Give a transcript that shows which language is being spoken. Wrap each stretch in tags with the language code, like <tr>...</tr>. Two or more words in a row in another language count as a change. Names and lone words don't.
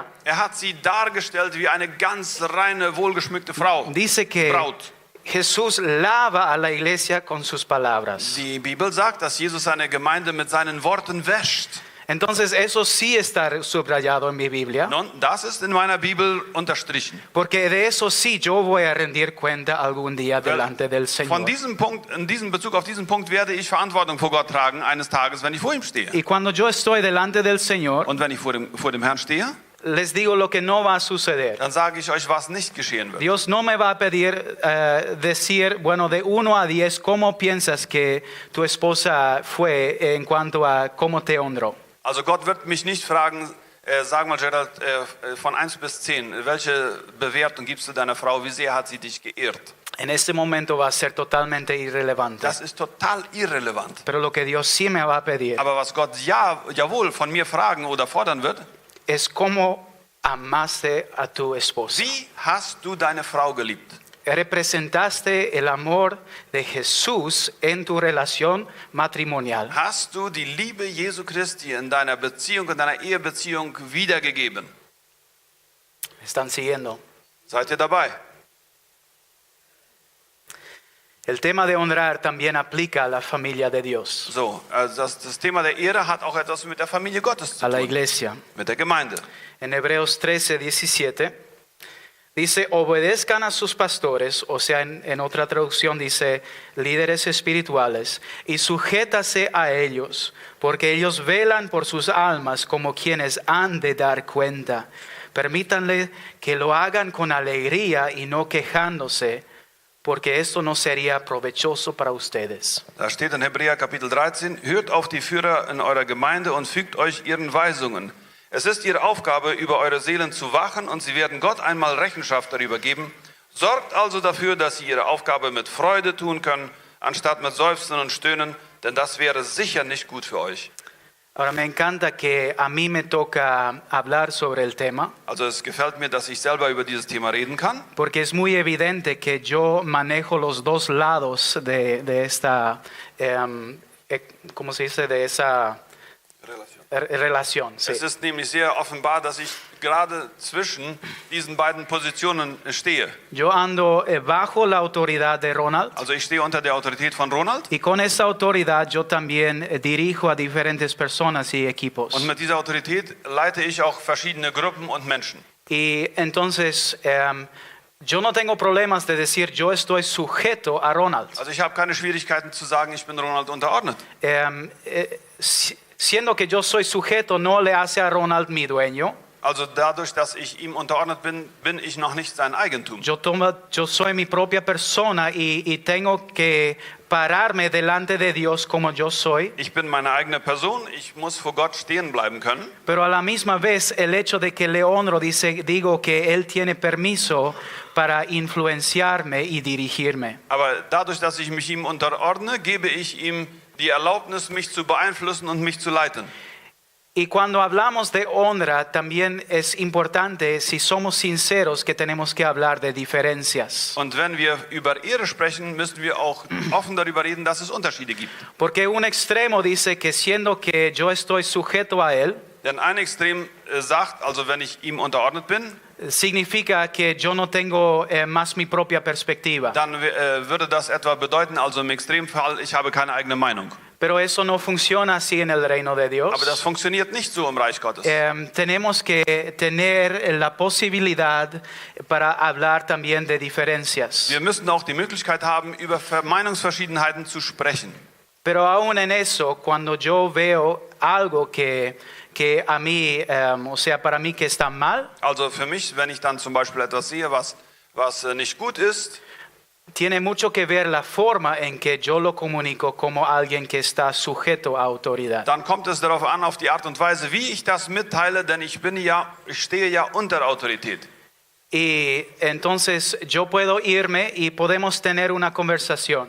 <de>Er hat sie dargestellt wie eine ganz reine, wohlgeschmückte Frau.</de> <es>Dice que</es> <de>Braut.</de> <es>Jesús lava a la iglesia con sus palabras.</es> <de>Die Bibel sagt, dass Jesus seine Gemeinde mit seinen Worten wäscht.</de> <es>Entonces eso sí está subrayado en mi Biblia,</es> <de>Nun, das ist in meiner Bibel unterstrichen.</de> <es>porque de eso sí yo voy a rendir cuenta algún día delante del</es> <de>Von</de> <es>Señor.</es> <de>diesem Punkt, in diesem Bezug auf diesen Punkt werde ich Verantwortung vor Gott tragen eines Tages, wenn ich vor ihm stehe.</de> <es>Y cuando yo estoy delante del Señor,</es> <de>Und wenn ich vor dem Herrn stehe,</de> <es>les digo lo que no va a suceder.</es> <de>dann sage ich euch, was nicht geschehen wird.</de> <es>Dios no me va a pedir decir, bueno, de 1 a 10, ¿cómo piensas que tu esposa fue en cuanto a cómo te honró?</es> <de>Also Gott wird mich nicht fragen, sag mal Gerald, von 1 bis 10, welche Bewertung gibst du deiner Frau, wie sehr hat sie dich geehrt?</de> <es>En este momento va a ser totalmente irrelevante.</es> <de>Das ist total irrelevant.</de> <es>Pero lo que Dios sí me va a pedir</es> <de>Aber was Gott jawohl von mir fragen oder fordern wird,</de> <es>es cómo amaste a tu esposa.</es> <de>wie hast du deine Frau geliebt?</de> <es>Representaste el amor de Jesús en tu relación matrimonial.</es> <de>Hast du die Liebe Jesu Christi in deiner Beziehung, in deiner Ehebeziehung wiedergegeben?</de> <es>¿Están siguiendo?</es> <de>Seid ihr dabei?</de> <es>El tema de honrar también aplica a la familia de Dios,</es> <de>So, also das Thema der Ehre hat auch etwas mit der Familie Gottes zu</de> <es>a la</es> <de>tun,</de> <es>iglesia.</es> <de>mit der Gemeinde.</de> <es>En Hebreos 13:17 dice, obedezcan a sus pastores, o sea, en otra traducción dice, líderes espirituales, y sujétase a ellos, porque ellos velan por sus almas como quienes han de dar cuenta. Permítanle que lo hagan con alegría y no quejándose, porque esto no sería provechoso para ustedes.</es> <de>Da steht in Hebräer Kapitel 13, hört auf die Führer in eurer Gemeinde und fügt euch ihren Weisungen. Es ist ihre Aufgabe, über eure Seelen zu wachen und sie werden Gott einmal Rechenschaft darüber geben. Sorgt also dafür, dass sie ihre Aufgabe mit Freude tun können, anstatt mit Seufzen und Stöhnen, denn das wäre sicher nicht gut für euch.</de> <es>Ahora me encanta que a mí me toca hablar sobre el tema,</es> <de>Also es gefällt mir, dass ich selber über dieses Thema reden kann,</de> <es>porque es muy evidente que yo manejo los dos lados de esta, ¿cómo se dice? De esa relación. Sí.</es> <de>Es ist nämlich sehr offenbar, dass ich gerade zwischen diesen beiden Positionen stehe.</de> <es>Yo ando bajo la autoridad de Ronald</es> <de>Also ich stehe unter der Autorität von Ronald</de> <es>y con esa autoridad yo también dirijo a diferentes personas y equipos.</es> <de>und mit dieser Autorität leite ich auch verschiedene Gruppen und Menschen.</de> <es>Y entonces yo no tengo problemas de decir yo estoy sujeto a Ronald.</es> <de>Also ich habe keine Schwierigkeiten zu sagen, ich bin Ronald unterordnet.</de> <es>Siendo que yo soy sujeto no le hace a Ronald mi dueño.</es> <de>Also dadurch, dass ich ihm unterordnet bin, bin ich noch nicht sein Eigentum.</de> <es>Yo soy mi propia persona y tengo que pararme delante de Dios como yo soy.</es> <de>Ich bin meine eigene Person, ich muss vor Gott stehen bleiben können.</de> <es>Pero a la misma vez el hecho de que le honro, digo que Él tiene permiso para influenciarme y dirigirme.</es> <de>Aber dadurch, dass ich mich ihm unterordne, gebe ich ihm die Erlaubnis, mich zu beeinflussen und mich zu leiten.</de> <es>Y cuando hablamos de honra, también es importante, si somos sinceros, que tenemos que hablar de diferencias.</es> <de>Und wenn wir über Ehre sprechen, müssen wir auch offen darüber reden, dass es Unterschiede gibt.</de> <es>Porque un extremo dice que siendo que yo estoy sujeto a Él,</es> <de>Denn ein Extrem sagt, also wenn ich ihm unterordnet bin,</de> <es>significa que yo no tengo más mi propia perspectiva.</es> <de>dann würde das etwa bedeuten, also im Extremfall, ich habe keine eigene Meinung.</de> <es>Pero eso no funciona así en el reino de Dios.</es> <de>Aber das funktioniert nicht so im Reich Gottes.</de> <es>Tenemos que tener la posibilidad para hablar también de diferencias.</es> <de>Wir müssen auch die Möglichkeit haben, über Meinungsverschiedenheiten zu sprechen.</de> <es>Pero aún en eso, cuando yo veo algo que a mí, o sea, para mí que está mal,</es> <de>Also für mich, wenn ich dann zum Beispiel etwas sehe, was nicht gut ist,</de> <es>tiene mucho que ver la forma en que yo lo comunico como alguien que está sujeto a autoridad.</es> <de>dann kommt es darauf an, auf die Art und Weise, wie ich das mitteile, denn ich stehe ja unter Autorität.</de> <es>Y entonces yo puedo irme y podemos tener una conversación.</es>